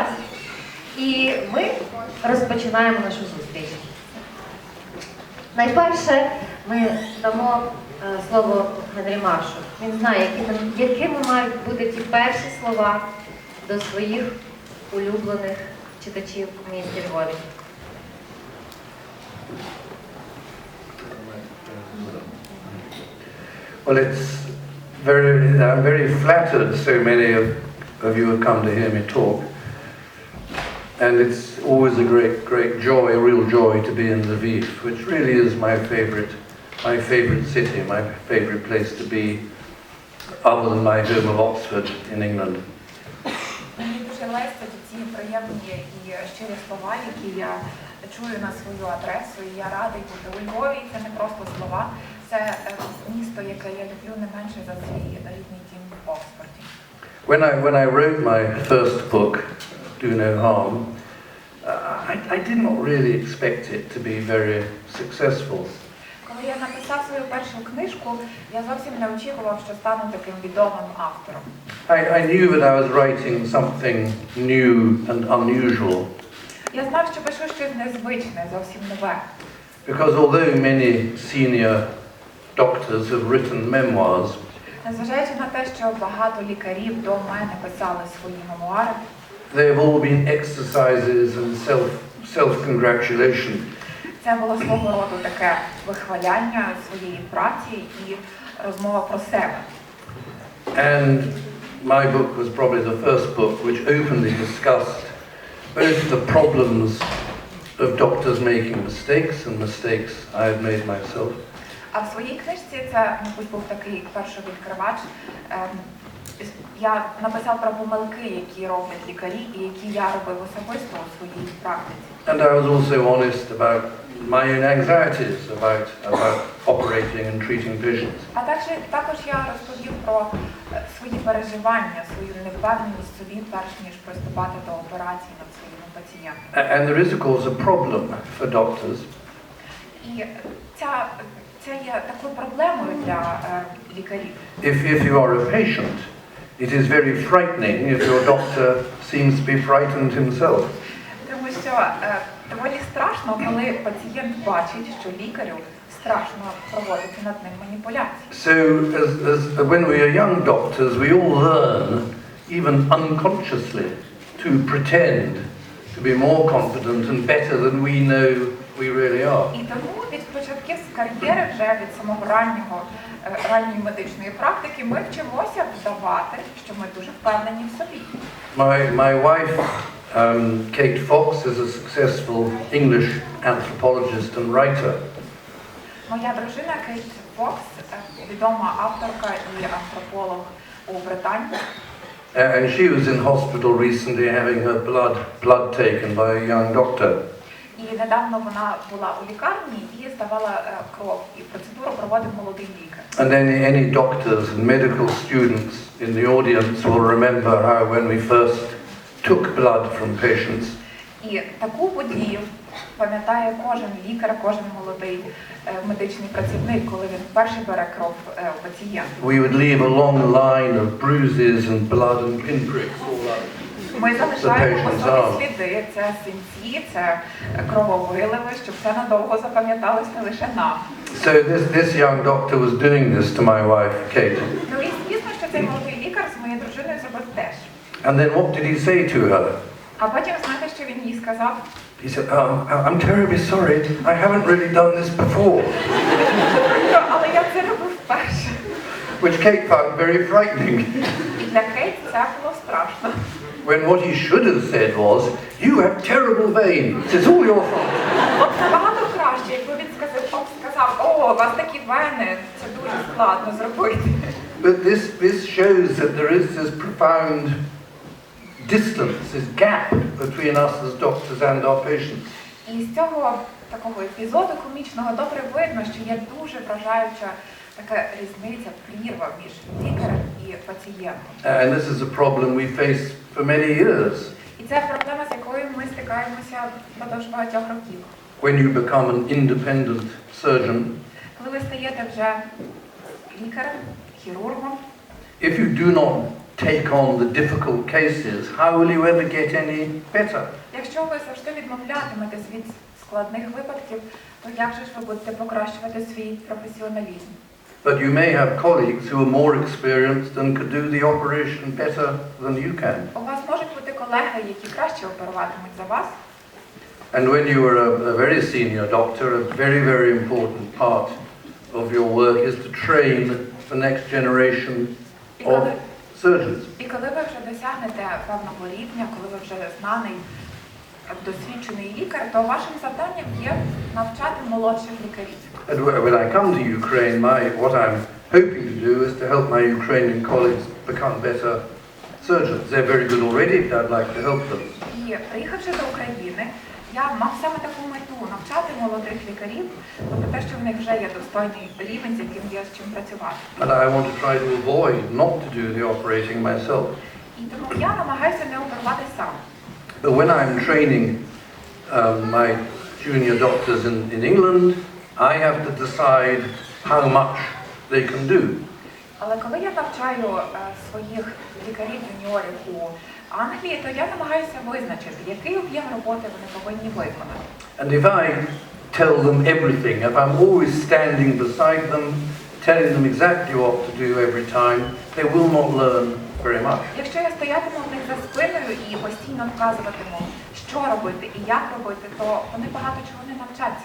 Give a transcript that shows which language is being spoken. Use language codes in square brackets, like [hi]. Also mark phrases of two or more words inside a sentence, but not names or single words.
[uk] І ми розпочинаємо нашу зустріч. Найперше ми дамо слово Генрі Маршу. Він знає, якими мають бути ті перші слова до своїх улюблених читачів в місті Львові. [en] Well, I'm very flattered so many of you have come to hear me talk. And it's always a great joy, a real joy to be in Lviv, which really is my favorite city, my favorite place to be, other than my home of Oxford in England. [uk] Мені дуже лестять ці приємні і щирі слова, які я чую на свою адресу, і я радий бути у Львові. Це не просто слова, це місто, яке я люблю не менше за свій рідний дім в Оксфорді. [en] When I wrote my first book, Do No Harm, I did not really expect it to be very successful. [uk] Коли я написав свою першу книжку, я зовсім не очікував, що стану таким відомим автором. [en] I knew that I was writing something new and unusual. [uk] Я знав, що пишу щось незвичне, зовсім нове. [en] Because although many senior doctors have written memoirs, [uk] Незважаючи на те, що багато лікарів до мене писали свої мемуари, [en] they have all been exercises and self-congratulation. [uk] це було свого роду таке вихваляння своєї праці і розмова про себе. [en] And my book was probably the first book which openly discussed both the problems of doctors making mistakes and mistakes I had made myself. [uk] А в своїй книжці це, мабуть, був такий перший відкривач. Я написав про помилки, які роблять лікарі і які я робив особисто у своїй практиці. [en] And I was also honest about my own anxieties about operating and treating patients. [uk] А також я розповів про свої переживання, свою невпевненість собі, перш ніж приступати до операції над своїми пацієнтами. [en] And there is, of course, a problem for doctors. [uk] І це є такою проблемою для лікарів. [en] If you are a patient, it is very frightening if your doctor seems to be frightened himself. [uk] Тому що доволі страшно, коли пацієнт бачить, що лікарю страшно проводити над ним маніпуляції. [en] So, when we are young doctors, we all learn, even unconsciously, to pretend to be more confident and better than we know we really are. [uk] І тому від початків з кар'єри, вже від самого ранньої медичної практики, ми вчимося вдавати, що ми дуже впевнені в собі. [en] My wife, Kate Fox, is a successful English anthropologist and writer. [uk] Моя дружина Кейт Фокс, відома авторка і антрополог у Британії. [en] And she was in hospital recently having her blood taken by a young doctor. [uk] І І недавно вона була у лікарні і здавала кров. І процедуру проводив молодий лікар. [en] And then any doctors and medical students in the audience will remember how when we first took blood from patients, [uk] І таку подію пам'ятає кожен лікар, кожен молодий медичний працівник, коли він вперше бере кров у пацієнта. [en] we would leave a long line of bruises and blood and pinpricks all over. [uk] Ми залишаємо по собі сліди, це синці, це крововиливи, щоб це надовго запам'яталось не лише нам. [en] So this young doctor was doing this to my wife, Kate. [uk] Ну і звісно, що цей молодий лікар з моєю дружиною зробив теж. [en] And then what did he say to her? [uk] А потім, знаєте, що він їй сказав? [en] He said, I'm terribly sorry, I haven't really done this before. [uk] Але я це робив вперше. [en] Which Kate found very frightening. [uk] І для Кейт це було страшно. [en] When what he should have said was, you have terrible veins, it's all your fault. [uk] От набагато краще, якби він сказав, о, у вас такі вени, це дуже складно зробити. [en] But this shows that there is this profound distance, this gap between us as doctors and our patients. [uk] І з цього такого епізоду комічного добре видно, що є дуже вражаюча така різниця, прірва між лікарем і пацієнтом. [en] And this is a problem we face for many years. [uk] І це проблема, з якою ми стикаємося впродовж багатьох років. [en] When you become an independent surgeon, [uk] Коли ви стаєте вже лікарем, хірургом, [en] if you do not take on the difficult cases, how will you ever get any better? [uk] якщо ви завжди відмовлятиметесь від складних випадків, то як же ж ви будете покращувати свій професіоналізм? [en] But you may have colleagues who are more experienced and could do the operation better than you can. [uk] У вас можуть бути колеги, які краще оперуватимуть за вас. [en] And when you are a very senior doctor, a very, very important part of your work is to train the next generation of surgeons. [uk] І коли ви вже досягнете певного рівня, коли ви вже знаний, досвідчений лікар, то вашим завданням є навчати молодших лікарів. [en] And when I come to Ukraine, what I'm hoping to do is to help my Ukrainian colleagues become better surgeons. They're very good already, but I'd like to help them. [uk] І приїхавши до України, я мав саме таку мету – навчати молодих лікарів, тобто те, що в них вже є достойний рівень, з яким є з чим працювати. [en] And I want to try to avoid not to do the operating myself. [uk] І тому я намагаюся не оперувати сам. [en] But when I'm training my junior doctors in England, I have to decide how much they can do. [uk] Але коли я навчаю своїх лікарів-юніорів у Англії, то я намагаюся визначити, який об'єм роботи вони повинні виконати. [en] And if I tell them everything, if I'm always standing beside them, telling them exactly what to do every time, they will not learn very much. [uk] Якщо я стоятиму в них за спиною і постійно вказуватиму, що робити і як робити, то вони багато чого не навчаться.